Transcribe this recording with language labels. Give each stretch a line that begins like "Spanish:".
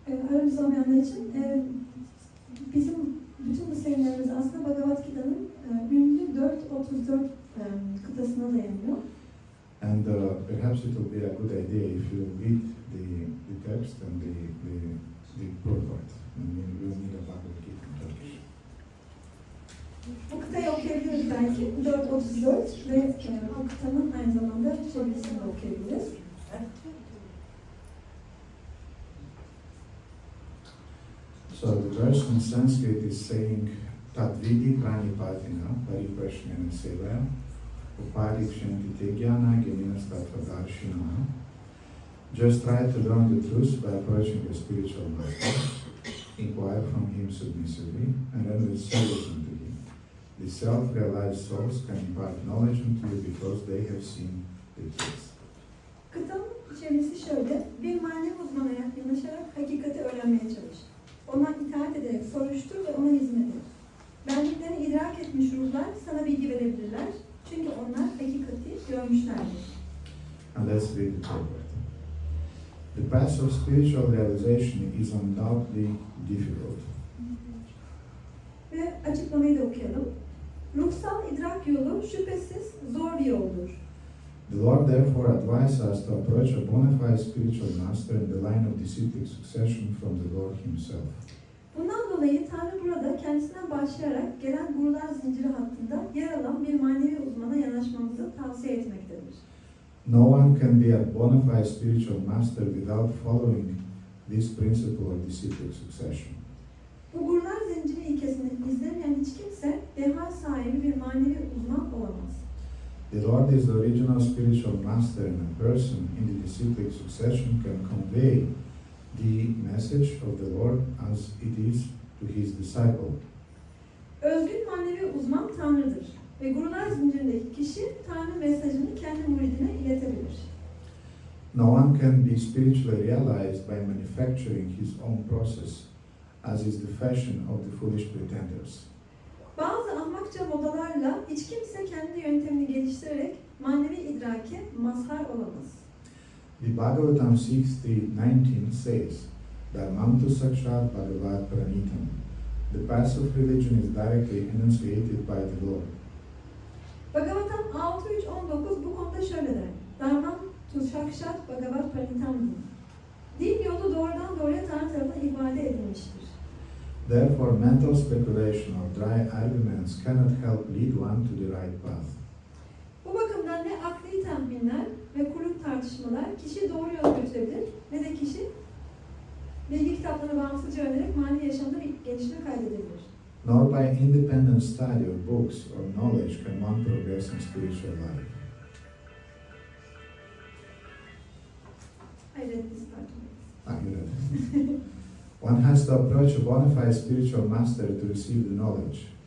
Turkish: Aramızda olmayanlar için bizim bütün bu seminerimiz aslında Bhagavad Gita'nın ünlü 4.34 kıtasına dayanıyor.
English: And perhaps it will be a good idea if you read the text and the purport. And we will need a Bhagavad Gita in Turkish.
Turkish: Bu kıtayı okuyabiliriz belki. 4.34 ve o kıtanın aynı zamanda çevirisini de okuyabiliriz.
English: So the verse in Sanskrit is saying
Sanskrit: Tadvidi Pranipatina Pariprashna Sevaya Upadikshenti Tegyana Geminas Tattvadarshina.
English: Just try to learn the truth by approaching a spiritual master. Inquire from him submissively and then receive it unto him. The self-realized souls can impart knowledge unto you because they have seen the truth.
Turkish: Kıtanın çevirisi şöyle, bir manevi uzmana yaklaşarak hakikati öğrenmeye çalış. Ona itaat ederek soruştur ve ona hizmet et. Benliklerini idrak etmiş ruhlar sana bilgi verebilirler. Çünkü onlar hakikati görmüşlerdir.
English: And let's read the purport. The path of spiritual realization is undoubtedly difficult.
Turkish: Ve açıklamayı da okuyalım. Ruhsal idrak yolu şüphesiz zor bir yoldur.
English: The Lord therefore advises us to approach a bona fide spiritual master in the line of disciplic succession from the Lord Himself.
Turkish: Bundan dolayı Tanrı burada kendisinden başlayarak gelen gurular zinciri hattında yer alan bir manevi uzmana yanaşmamızı tavsiye etmektedir.
English: No one can be a bona fide spiritual master without following this principle of disciplic succession.
Turkish: Bu gurular zinciri ilkesini izlemeyen hiç kimse deha sahibi bir manevi uzman olamaz.
English: The Lord is the original spiritual master, and a person in the disciplic succession can convey the message of the Lord as it is to his disciple.
Turkish: Özgün manevi uzman Tanrı'dır ve gurular zincirindeki kişi Tanrı mesajını kendi muridine iletebilir.
English: No one can be spiritually realized by manufacturing his own process, as is the fashion of the foolish pretenders.
Turkish: Bazı ahmakça modalarla hiç kimse kendi yöntemini geliştirerek manevi idrake mazhar olamaz.
English: The Bhagavatam 6.3.19 says,
Sanskrit: Dharmam tu sakshat bhagavat pranitam.
English: The path of religion is directly enunciated by the Lord.
Turkish: Bhagavatam 6.3.19 bu konuda şöyle der.
Sanskrit: Dharmam tu sakshat bhagavat pranitam
Turkish: diyor. Din yolu doğrudan doğruya Tanrı tarafından ifade edilmiştir.
English: Therefore, mental speculation or dry arguments cannot help lead one to the right path.
Turkish: Bu bakımdan ne akli tahminler ve kuru tartışmalar kişi doğru yola götürebilir ne de kişi bilgi kitaplarına bağımsızca öğrenerek manevi yaşamda bir gelişme kaydedebilir.
English: Nor by independent study of books or knowledge can one progress in spiritual life. I read this part. You read. One has to approach a bona fide spiritual master to receive the knowledge.